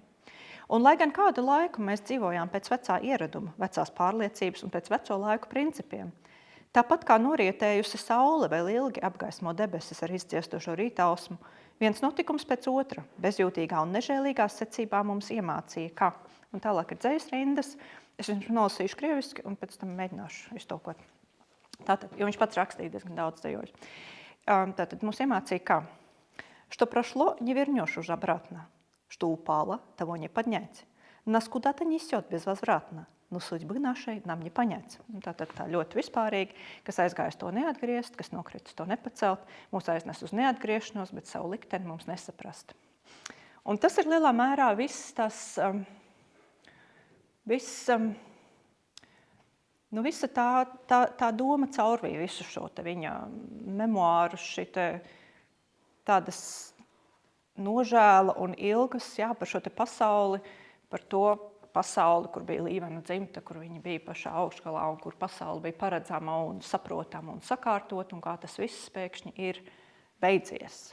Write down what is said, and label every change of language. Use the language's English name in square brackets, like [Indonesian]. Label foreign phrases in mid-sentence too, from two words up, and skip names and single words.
[Latvian] Un lai gan kādu laiku mēs dzīvojām pēc vecā ieraduma, vecās pārliecības un pēc veco laiku principiem, tāpat kā norietējusi saule vēl ilgi apgaismo debesis ar izdziestošo rītausmu, viens notikums pēc otra, bezjūtīgā un nežēlīgā secībā mums iemācīja, ka, un tālāk ir dzejas rindas, es viņus nolasīšu krieviski un pēc tam mēģināšu iztulkot. Tātad, jo viņš pats rakstīja diezgan daudz dzejoļu. Tātad mums iemācīja, ka, [Russian] что прошло, не вернешь уже обратно, что упало, того не поднять, нас куда-то несет безвозвратно. Nu, судьбы našai нам не понять. [Latvian] Tātad tā ļoti vispārīgi, kas aizgājas to neatgriezt, kas nokritis to nepacelt, mūs aiznes uz neatgriešanos, bet savu likteni mums nesaprast. Un tas ir lielā mērā viss tas, visa tā doma caurvīja visu šo te viņa memoāru, tādas nožēla un ilgas, par šo te pasauli, par to pasauli, kur bija Līvena dzimta, kur viņa bija pašā augšgalā un kur pasauli bija paredzama un saprotama un sakārtot, un kā tas viss pēkšņi ir beidzies.